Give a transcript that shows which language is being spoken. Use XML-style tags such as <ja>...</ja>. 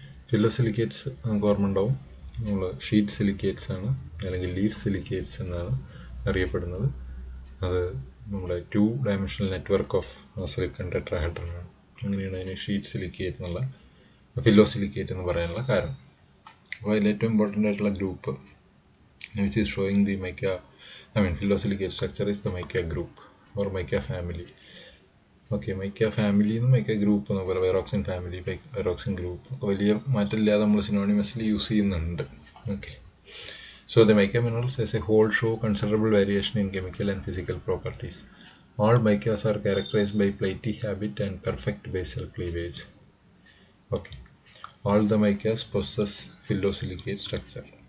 <ml>ഫില്ലോസിലിക്കേറ്റ്സ് നമുക്ക് ഓർമ്മ ഉണ്ടാവും, നമ്മൾ ഷീറ്റ് സിലിക്കേറ്റ്സ് ആണ് അല്ലെങ്കിൽ ലീഫ് സിലിക്കേറ്റ്സ് എന്നാണ് അറിയപ്പെടുന്നത്. അത് നമ്മുടെ 2 ഡയമെൻഷണൽ നെറ്റ്വർക്ക് ഓഫ് സിലിക്കൺ ടെട്രാഹെഡ്രൺ ആണ്. അങ്ങനെയാണ് അതിന് ഷീറ്റ് സിലിക്കേറ്റ് എന്നുള്ള ഫില്ലോസിലിക്കേറ്റ് എന്ന് പറയാനുള്ള കാരണം. അപ്പോൾ അതിൽ ഏറ്റവും ഇമ്പോർട്ടൻ്റ് ആയിട്ടുള്ള group</ml> <en>which is showing the fillosilicate structure is the Mica group or Mica family. Okay, Mica family and Mica group, pyroxene family, pyroxene group.</en> <ml>വലിയ മാറ്റമില്ലാതെ നമ്മൾ സിനോണിമസ്ലി യൂസ് ചെയ്യുന്നുണ്ട്.</ml> <en>Okay. So the Mica minerals as a whole show considerable variation in chemical and physical properties. All Micas are characterized by platy habit and perfect basal cleavage. Okay. All the Micas possess phyllosilicate structure.</en>